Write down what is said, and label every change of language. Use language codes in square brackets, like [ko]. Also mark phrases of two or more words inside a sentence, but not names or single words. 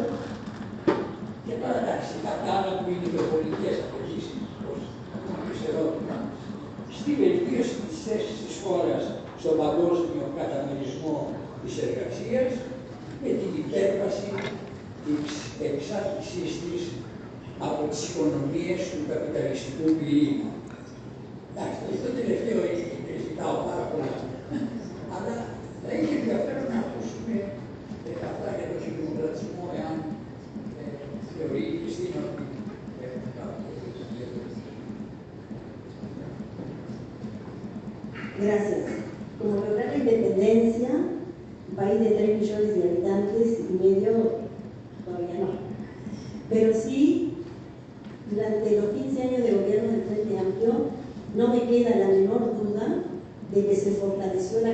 [el] Και τώρα εντάξει, κάποια άλλα που είναι γεωπολιτικές αποφάσεις, όπως ερώτημα, στη βελτίωση της θέσης της χώρας στον παγκόσμιο καταμερισμό της εργασίας και την υπέρβαση της εξάρτησής της από τις οικονομίες του καπιταλιστικού πυρήνα. Εντάξει, το τελευταίο ζητάω πάρα πολλά. Αλλά θα είχε ενδιαφέρον να ακούσουμε αυτά για τον εκδημοκρατισμό, εάν θεωρεί η Χριστίνα ότι [es] Gracias. Como lograr la independencia, un país de 3 millones de habitantes y medio, todavía no. Pero sí, durante los 15 años de gobierno del Frente Amplio, no me queda la menor duda de que se fortaleció la